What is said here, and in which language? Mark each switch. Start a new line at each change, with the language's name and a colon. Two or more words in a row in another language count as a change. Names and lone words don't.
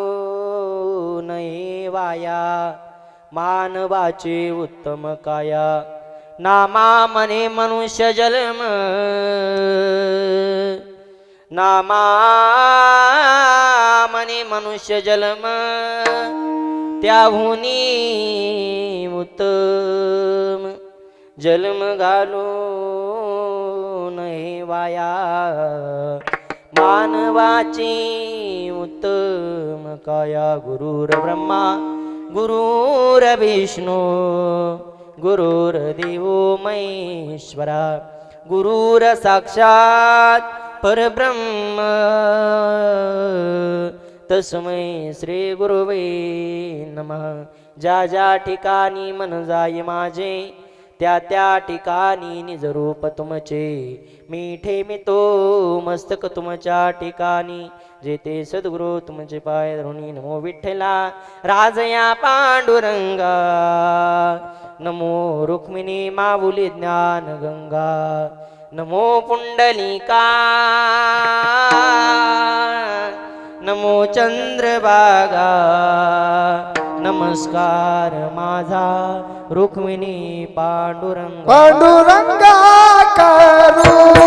Marathi: नये वाया मानवाचे उत्तम काया नामा मने मनुष्य जन्म नामा मने मनुष्य जन्म त्याहुनी उत्तम जन्म घालू नये वाया मानवाची उत्तम काया
Sanskrit: गुरुर ब्रह्मा गुरुर विष्णू गुरुर देवो महेश्वरा गुरुर साक्षात परब्रह्म तस्मै श्री गुरुवे नमः
Marathi: ज्या ज्या ठिकाणी मन जाय माझे त्या त्या ठिकाणी निज रूप तुमचे मी ठेमितो मस्तक तुमच्या ठिकाणी जेते सद्गुरु तुमचे पाय धरुणी नमो विठ्ठला राजया पांडुरंगा नमो रुक्मिणी माऊली ज्ञान गंगा नमो पुंडलिका नमो चंद्रभागा नमस्कार माझा रुक्मिणी पांडुरंगा पांडुरंगा करू